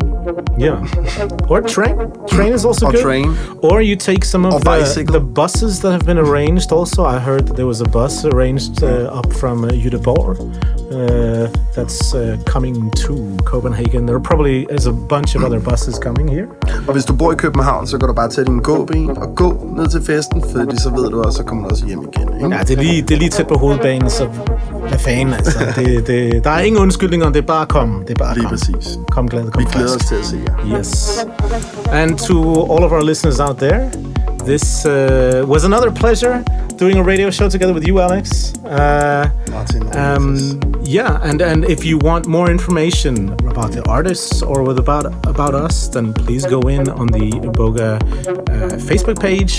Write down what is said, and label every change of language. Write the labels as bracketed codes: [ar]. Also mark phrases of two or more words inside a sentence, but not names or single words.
[en] Yeah. Or train. Train is also good. Train. Or you take some of the buses that have been arranged also. I heard that there was a bus arranged up from Göteborg that's coming to Copenhagen. There probably is a bunch of other buses coming here. [da] Og hvis du bor i København, så kan du bare tage din gåben og gå ned til festen, fordi så ved du også, så kommer du også hjem igen. Ikke? Ja, det er lige tæt på hovedbanen, så hvad fanden altså. Der er ingen undskyldninger, det er bare kom. Det er bare lige kom. Præcis. Kom glad, kom Vi glæder os til at se jer. [en] Yes. And to all of our listeners out there, this was another pleasure doing a radio show together with you, Alex. And if you want more information about the artists or about us, then please go in on the Iboga Facebook page.